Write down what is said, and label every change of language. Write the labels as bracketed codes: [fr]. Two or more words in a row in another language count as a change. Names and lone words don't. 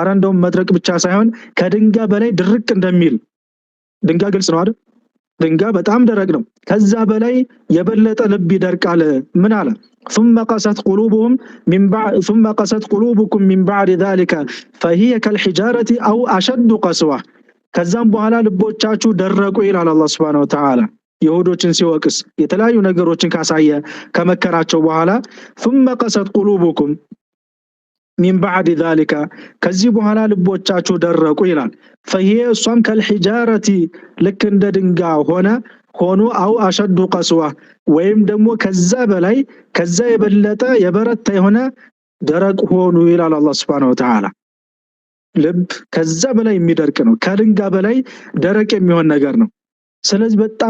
[am] እንደውም መድረቅ ብቻ ሳይሆን ከድንጋይ በላይ ድርቅ እንደሚል ድንጋይ ግልጽ ነው አይደል ድንጋይ በጣም ደረቅ ነው ከዛ በላይ የበለጠ ልብ ይደርቃል ምን አለ [ar] ثم قست قلوبكم من بعد ذلك فهي كالحجارة او اشد قسوة [am] ከዛም በኋላ ልቦቻችሁ ደረቁ ይላል አላህ [ar] سبحانه و [am] Ta'ala ይሁዶችን ሲወቅስ የተለያዩ ነገሮችን ካሳየ ከመከራቸው በኋላ [ar] ثم قست قلوبكم من بعد ذلك [am] ከዚህ በኋላ ልቦቻችሁ ደረቁ ይላል فهي እሷም كالحجارة ልክ እንደ ድንጋይ ሆኖ [ar] أو أشد قسوة [am] ወይም ደግሞ ከዛ በላይ ከዛ የበለጠ የበረታ የሆነ ደረቅ ሆኑ ይላል አላህ [ar] سبحانه وتعالى [am] ልብ ከዛ በላይ የሚደርቅ ነው ከድንጋይ በላይ ደረቅ የሚሆን ነገር ነው ስለዚህ በጣም